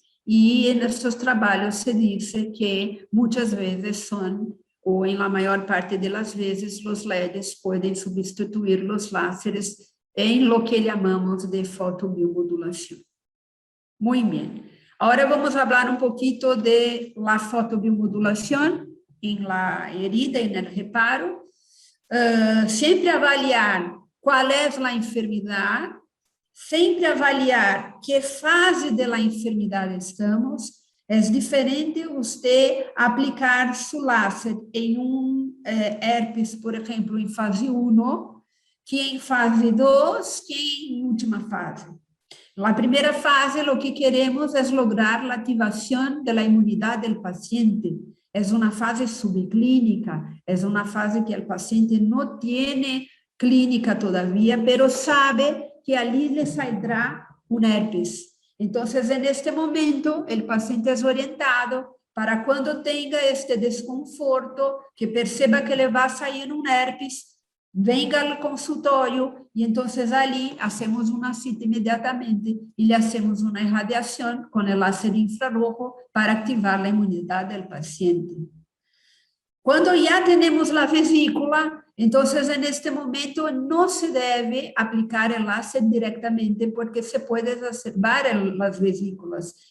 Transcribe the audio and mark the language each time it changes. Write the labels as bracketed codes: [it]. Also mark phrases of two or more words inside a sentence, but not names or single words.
[es] Y en estos trabajos se dice que muchas veces son, o en la mayor parte de las veces, los LEDs pueden sustituir los láseres en lo que llamamos de fotobiomodulación. Muy bien. Ahora vamos a hablar un poquito de la fotobiomodulación en la herida, en el reparo. Siempre avaliar cuál es la enfermedad, [pt] sempre avaliar que fase da enfermidade estamos. É diferente você aplicar su láser em herpes, por exemplo, em fase 1, que em fase 2, que em última fase. Na primeira fase, o que queremos é lograr a ativação da imunidade do paciente. É uma fase subclínica, é uma fase que o paciente não tem clínica [es] todavía, pero sabe que ali le saldrá un herpes. Entonces, en este momento, el paciente es orientado para cuando tenga este desconforto, que perceba que le va a salir un herpes, venga al consultorio y entonces allí hacemos una cita inmediatamente y le hacemos una irradiación con el láser infrarrojo para activar la inmunidad del paciente. Cuando ya tenemos la vesícula, entonces en este momento no se debe aplicar el láser directamente porque se puede exacerbar las vesículas.